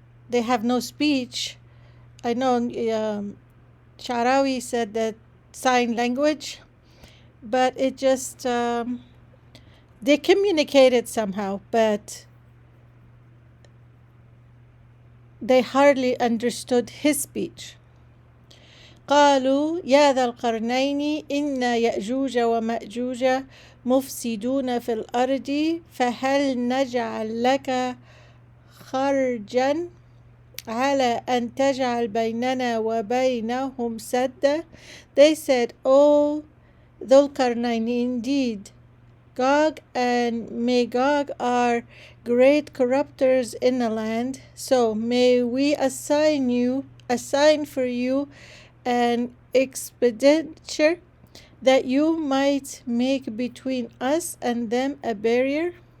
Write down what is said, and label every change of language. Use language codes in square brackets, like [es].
[en] They have no speech. I know Sharawi said that sign language, but it just they communicated somehow, but they hardly understood his speech. [ar] قالوا يا ذا القرنين إن يأجوج ومأجوج مفسدون في الأرض فهل نجعل لك خرجا على أن تجعل بيننا وبينهم سدا. [en] They said, "O Dhul-Qarnayn, indeed Gog and Magog are great corrupters in the land, so may we assign for you an expenditure that you might make between us and them a barrier."